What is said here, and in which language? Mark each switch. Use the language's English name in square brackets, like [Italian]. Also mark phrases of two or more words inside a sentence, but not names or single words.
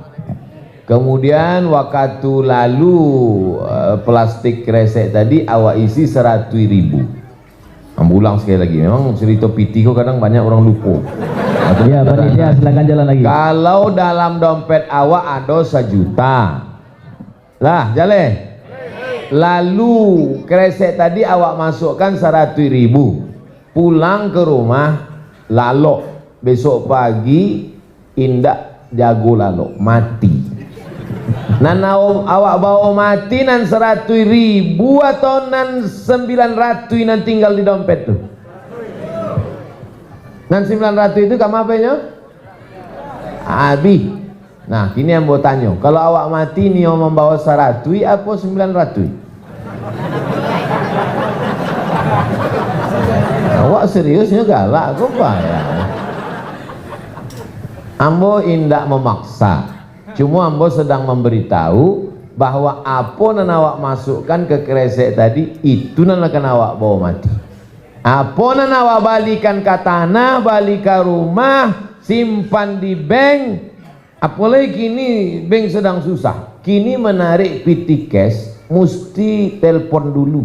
[Indonesian] Kemudian waktu lalu plastik kresek tadi awak isi 100.000. Ambulang sekali lagi. Memang cerita piti kok kadang banyak orang lupa. Ya, panitia silakan jalan lagi. Kalau dalam dompet awak ada 1 juta. Lah, jalan. Lalu kresek tadi awak masukkan 100.000. [Minangkabau] Pulang ke rumah lalok. [Indonesian] Besok pagi [Minangkabau] indak jago lalok, mati. Nan awak bawa mati nan 100.000 atau nan 900 nan tinggal di dompet tuh. Nan 900 itu kamu apanya? [Indonesian] Habis. Nah, kini yang mau tanya, kalau awak mati ni membawa 100 apa 900? [Minangkabau] Awak seriusnya galak kok ya. Ambo indak memaksa. [Indonesian] Cuma ambo sedang memberitahu bahwa apa yang awak masukkan ke kresek tadi itu yang akan awak bawa mati. Apa yang awak balikan ke tanah, balik ke rumah, simpan di bank. Apalagi kini bank sedang susah. Kini menarik PT cash mesti telepon dulu.